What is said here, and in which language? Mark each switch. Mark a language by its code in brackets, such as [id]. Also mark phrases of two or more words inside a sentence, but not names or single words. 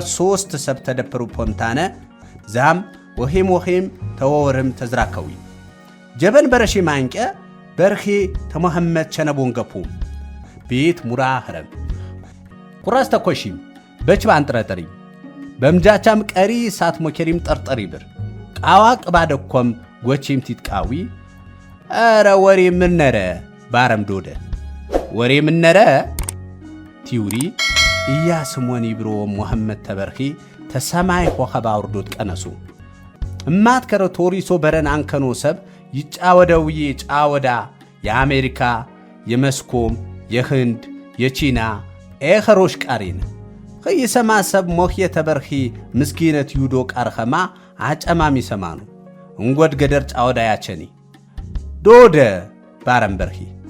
[sgw] 3 ሰብ ተደፈሩ ፖንታነ ዛም ወሄም ተወወርም ተዝራከዊ ጀበን በረሺ ማንቀ በርኺ ተመሐመድ ቸነቦን ገፑ ቤት ሙራ ኸረም ቁራስ ተኮሺም በችባን ጥረጠሪ በምጃቻም ቀሪ ሳት ሞከሪም ጠርጠሪ ብር ቃዋ ቅባደኮም ጎቺም ቲጥቃዊ አረ ወሬ ምነረ ባረም ዶደ ወሬ ምነረ ቲውሪ ኢያስሞኒ ብሮ መሐመድ ተበርኺ ተሰማይ ኮኸባ ወርዶት ቀነሱ እማት ከረ ቶሪሶ በረን አንከኖ ሰብ ይጫወደውዬ ጫወዳ የአሜሪካ የመስኮም የህንድ የቺና ኤኸሮሽ ቃሪን ኸይሰማ ሰብ ሞኽየ ተበርኺ ምስኪነት ዩዶ ቃርኸማ አጨማሚ ሰማኑ እንጎድ ገደር ጫወዳ ያቸኒ ዶደ ባረም በርኺ